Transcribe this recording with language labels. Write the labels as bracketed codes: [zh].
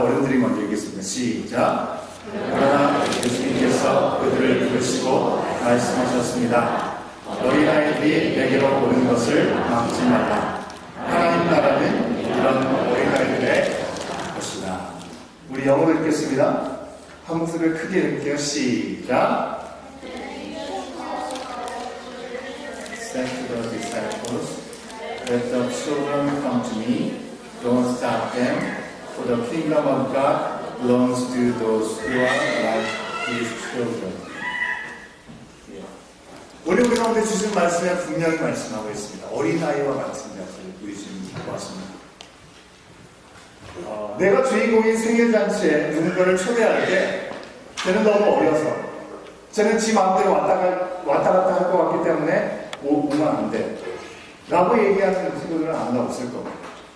[ko] 어른들이 먼저 읽겠습니다. 시작. 그러나 예수님께서 그들을 부르시고 말씀하셨습니다. 어린아이들이 내게로 오는 것을 막지 말라. 하나님 나라는 이런 어린아이들의 것이다. 우리 영어로 읽겠습니다. 한 목소리를 크게 읽을게요. 시작. [en] Say to the disciples, let the children come to me. Don't stop them, for the kingdom of God belongs to those who are like these children. [ko] 오늘 우리 가운데 주신 말씀에 분명히 말씀하고 있습니다. 어린아이와 같은 자를 우리 주님이 기뻐하십니다. 내가 주인공인 생일잔치에 누군가를 초대할 때 쟤는 너무 어려서, 쟤는 지 마음대로 왔다 갔다 할 것 같기 때문에 오면 안 돼 라고 얘기하는 친구들은 아무나 없을 겁니다.